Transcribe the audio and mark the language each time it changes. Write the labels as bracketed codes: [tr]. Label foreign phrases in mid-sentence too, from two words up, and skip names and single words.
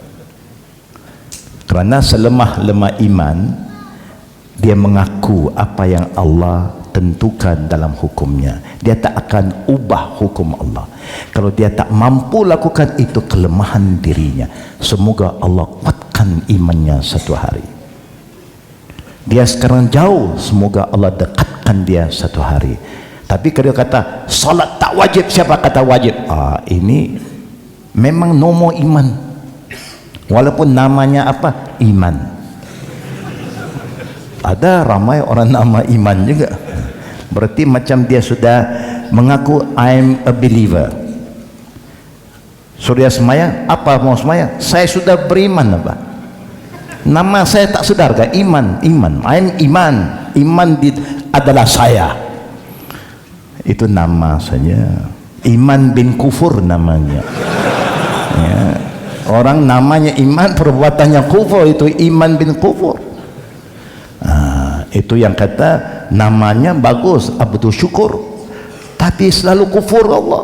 [ms] Kerana selemah-lemah iman, dia mengaku apa yang Allah tentukan dalam hukumnya, dia tak akan ubah hukum Allah. Kalau dia tak mampu lakukan itu, kelemahan dirinya. Semoga Allah kuatkan imannya satu hari. Dia sekarang jauh, semoga Allah dekatkan dia satu hari. Tapi kalau dia kata solat tak wajib, siapa kata wajib? Ini memang nomor iman, walaupun namanya apa? Iman. Ada ramai orang nama iman juga, berarti macam dia sudah mengaku [en] I'm a believer. [ms] Sudah semaya, apa mau semaya? Saya sudah beriman apa? Nama saya tak sedar ke? Iman, I'm iman adalah saya. Itu nama saja. Iman bin kufur namanya. Ya. Orang namanya iman, perbuatannya kufur, itu iman bin kufur. Itu yang kata namanya bagus, Abdul Syukur, tapi selalu kufur Allah.